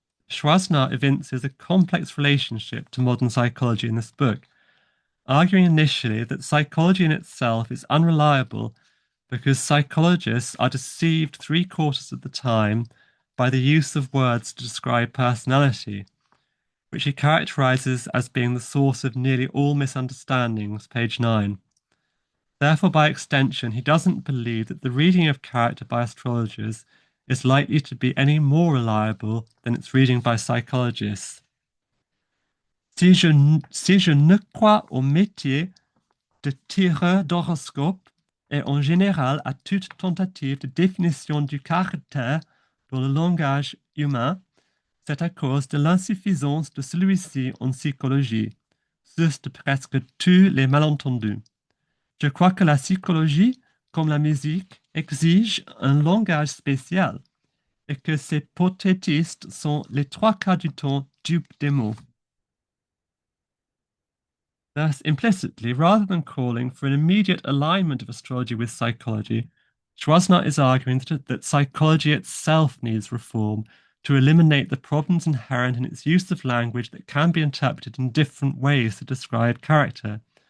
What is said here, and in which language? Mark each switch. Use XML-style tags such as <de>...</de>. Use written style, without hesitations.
<en>Chouinard evinces a complex relationship to modern psychology in this book, arguing initially that psychology in itself is unreliable because psychologists are deceived 3/4 of the time by the use of words to describe personality, which he characterizes as being the source of nearly all misunderstandings, page 9. Therefore, by extension, he doesn't believe that the reading of character by astrologers is likely to be any more reliable than its reading by psychologists.</en> <fr>Si je ne crois au métier de tireur d'horoscope et en général à toute tentative de définition du caractère dans le langage humain, c'est à cause de l'insuffisance de celui-ci en psychologie, source de presque tous les malentendus. Je crois que la psychologie, comme la musique, exige un langage spécial et que ces pothétistes sont les 3/4 du temps dupes des mots.</fr> <en>Thus, implicitly, rather than calling for an immediate alignment of astrology with psychology, Chouinard is arguing that psychology itself needs reform to eliminate the problems inherent in its use of language that can be interpreted in different ways to describe character.</en>